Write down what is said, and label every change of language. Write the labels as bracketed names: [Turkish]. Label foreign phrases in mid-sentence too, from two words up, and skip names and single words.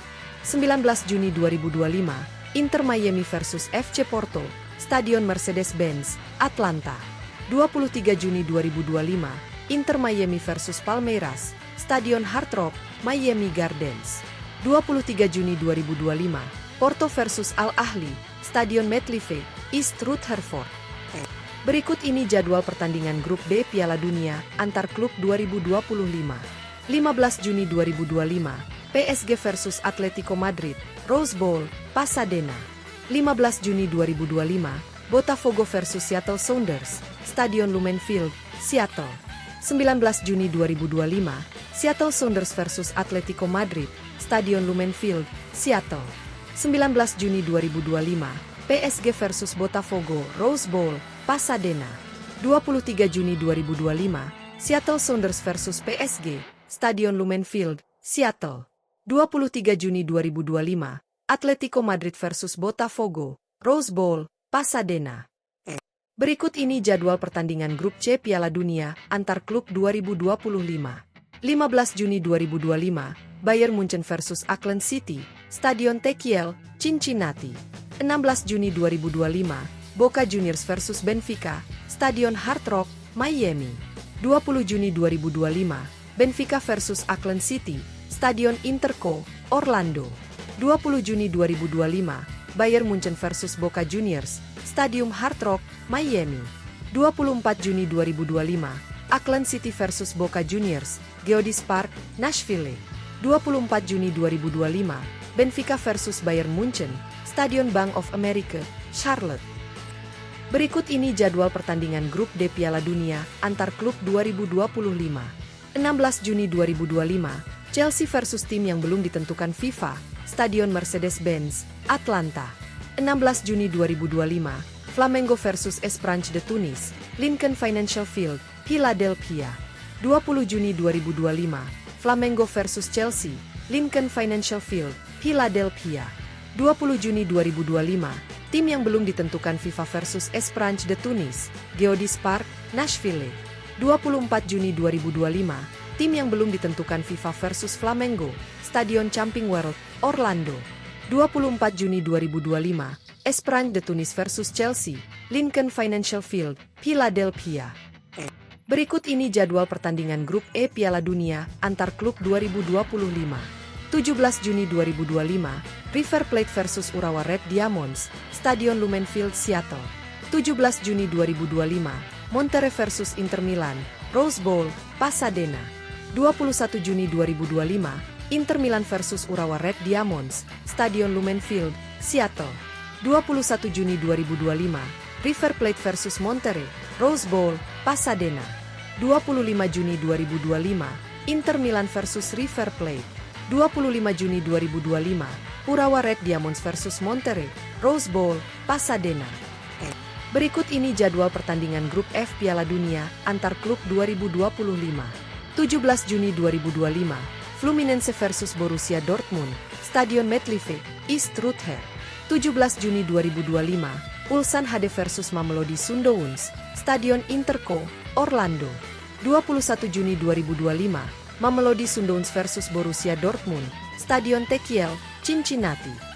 [Indonesian] 19 Juni 2025, Inter Miami versus FC Porto, Stadion Mercedes-Benz, Atlanta. 23 Juni 2025, Inter Miami versus Palmeiras, Stadion Hard Rock, Miami Gardens. 23 Juni 2025, Porto versus Al Ahly, Stadion MetLife, East Rutherford. Berikut ini jadwal pertandingan grup B Piala Dunia antar klub 2025. 15 Juni 2025, PSG versus Atletico Madrid, Rose Bowl, Pasadena. 15 Juni 2025, Botafogo versus Seattle Sounders, Stadion Lumen Field, Seattle. 19 Juni 2025, Seattle Sounders versus Atletico Madrid, Stadion Lumen Field, Seattle. 19 Juni 2025, PSG versus Botafogo, Rose Bowl, Pasadena. 23 Juni 2025, Seattle Sounders versus PSG, Stadion Lumen Field, Seattle. 23 Juni 2025, Atletico Madrid versus Botafogo, Rose Bowl, Pasadena. Berikut ini jadwal pertandingan grup C Piala Dunia antar klub 2025. 15 Juni 2025, Bayern Munchen versus Auckland City, Stadion Tekiel, Cincinnati. 16 Juni 2025, Boca Juniors versus Benfica, Stadion Hard Rock, Miami. 20 Juni 2025, Benfica versus Auckland City, Stadion Interco, Orlando. 20 Juni 2025, Bayern Munchen versus Boca Juniors, Stadium Hard Rock, Miami. 24 Juni 2025, Auckland City versus Boca Juniors, Geodis Park, Nashville. 24 Juni 2025, Benfica versus Bayern Munchen, Stadion Bank of America, Charlotte. Berikut ini jadwal pertandingan grup D Piala Dunia antar klub 2025. 16 Juni 2025, Chelsea versus tim yang belum ditentukan FIFA, Stadion Mercedes-Benz, Atlanta. 16 Juni 2025, Flamengo versus Esperance de Tunis, Lincoln Financial Field, Philadelphia. 20 Juni 2025, Flamengo versus Chelsea, Lincoln Financial Field, Philadelphia. 20 Juni 2025, tim yang belum ditentukan FIFA versus Esperance de Tunis, Geodis Park, Nashville. 24 Juni 2025, tim yang belum ditentukan FIFA versus Flamengo, Stadion Camping World, Orlando. 24 Juni 2025, Esperance de Tunis versus Chelsea, Lincoln Financial Field, Philadelphia. Berikut ini jadwal pertandingan grup E Piala Dunia antar klub 2025. 17 Juni 2025, River Plate versus Urawa Red Diamonds, Stadion Lumen Field, Seattle. 17 Juni 2025, Monterrey versus Inter Milan, Rose Bowl, Pasadena. 21 Juni 2025, Inter Milan versus Urawa Red Diamonds, Stadion Lumen Field, Seattle. 21 Juni 2025, River Plate versus Monterrey, Rose Bowl, Pasadena. 25 Juni 2025, Inter Milan versus River Plate. 25 Juni 2025, Urawa Red Diamonds versus Monterrey, Rose Bowl, Pasadena. Berikut ini jadwal pertandingan grup F Piala Dunia antar klub 2025. 17 Juni 2025, Fluminense versus Borussia Dortmund, Stadion MetLife, East Ruther. 17 Juni 2025, Ulsan HD versus Mamelodi Sundowns, Stadion Interco, Orlando. 21 Juni 2025, Mamelodi Sundowns versus Borussia Dortmund, Stadion Tekiel, Cincinnati.